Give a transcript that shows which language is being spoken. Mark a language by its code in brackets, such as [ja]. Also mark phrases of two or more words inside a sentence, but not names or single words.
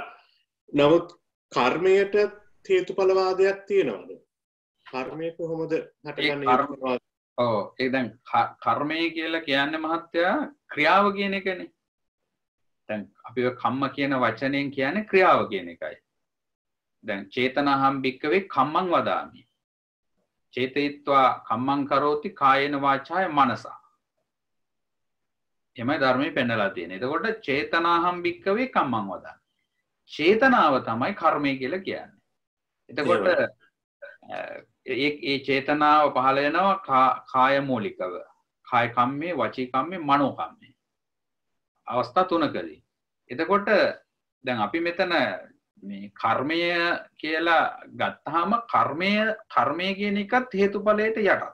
[si] නමුත් කර්මයට හේතුඵලවාදයක් තියෙනවද? කර්මය කොහොමද හටගන්නේ? ඔව් ඒ දැන් කර්මය කියලා කියන්නේ මහත්තයා ක්‍රියාව කියන එකනේ. දැන් අපි කම්ම කියන වචනයෙන් කියන්නේ ක්‍රියාව කියන එකයි. [pi] දැන් චේතනාහම් භික්කවේ කම්මං වදාමි. චේතයිත්වා කම්මං කරෝති කායේන වාචාය මනසා. එමය ධර්මයේ පෙන්නලා තියෙන්නේ. එතකොට චේතනාහම් භික්කවේ කම්මං වදාමි. [si] චේතනාව තමයි කර්මය කියලා කියන්නේ. එතකොට ඒ චේතනාව පහළ වෙනවා කාය මූලිකව. කාය කම්මේ, වචී කම්මේ, මනෝ කම්මේ. අවස්ථා තුනකදී. එතකොට දැන් අපි මෙතන මේ කර්මය කියලා ගත්තාම කර්මය කියන එකත් හේතුඵලයට යටත්.